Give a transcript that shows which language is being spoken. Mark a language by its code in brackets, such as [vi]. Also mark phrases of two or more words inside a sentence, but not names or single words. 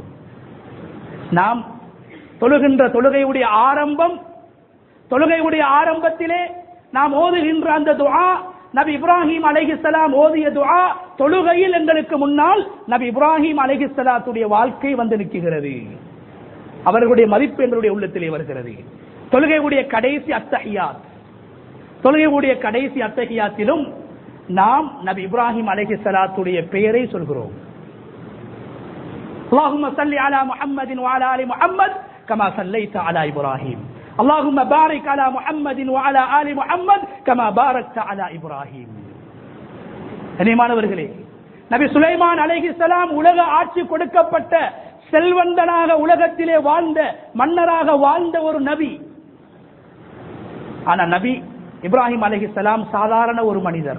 [ta] நாம் தொழுகின்ற தொழுகையுடைய ஆரம்பத்திலே நாம் ஓதுகின்ற அந்த துஆ நபி இப்ராஹிம் அலைஹிஸ்ஸலாம் ஓதிய துஆ, தொழுகையில் எங்களுக்கு முன்னால் நபி இப்ராஹிம் அலைஹிஸ்ஸலாத்துடைய வாழ்க்கை வந்து நிற்கிறது. அவர்களுடைய மதிப்பு எங்களுடைய உள்ளத்திலே வருகிறது. தொழுகையுடைய கடைசி அத்தஹியாத்திலும் நாம் நபி இப்ராஹிம் அலைஹிஸ்ஸலாத்துடைய பெயரை சொல்கிறோம். [ar] اللهم صل على محمد وعلى ال محمد كما صليت على ابراهيم اللهم بارك على محمد وعلى ال محمد كما باركت على ابراهيم. [ta] கண்ணியமானவர்களே, நபி சுலைமான் அலைஹிஸ்ஸலாம் உலக ஆட்சி கொடுக்கப்பட்ட செல்வந்தனாக உலகத்திலே வாழ்ந்த மன்னராக வாழ்ந்த ஒரு நபி. ஆனா நபி இப்ராஹிம் அலைஹிஸ்ஸலாம் சாதாரண ஒரு மனிதர்.